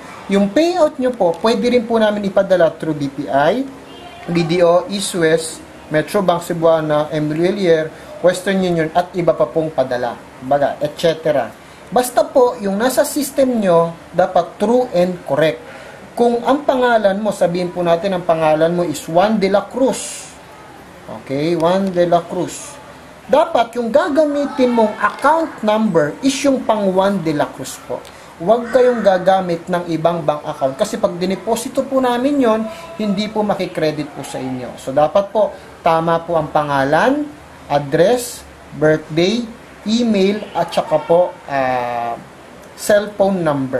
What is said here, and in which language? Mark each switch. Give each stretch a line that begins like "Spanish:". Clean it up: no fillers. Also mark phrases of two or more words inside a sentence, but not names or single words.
Filipino: Yung payout nyo po, pwede rin po namin ipadala through BPI, BDO, East West, Metro Bank Cebuana, MLULIER, Western Union, at iba pa pong padala, baga, etc. Basta po, yung nasa system nyo, dapat
English: true and correct.
Filipino: Kung ang pangalan mo, sabihin po natin, ang pangalan mo is Juan de la Cruz. Okay, Juan de la Cruz. Dapat yung gagamitin mong
English: account number
Filipino: is yung pang Juan de la Cruz po. Huwag kayong gagamit ng ibang
English: bank account
Filipino: kasi pag dineposito po namin yon, hindi po makikredit po sa inyo. So, dapat po, tama po ang pangalan,
English: address, birthday, email,
Filipino: at saka po,
English: cellphone number.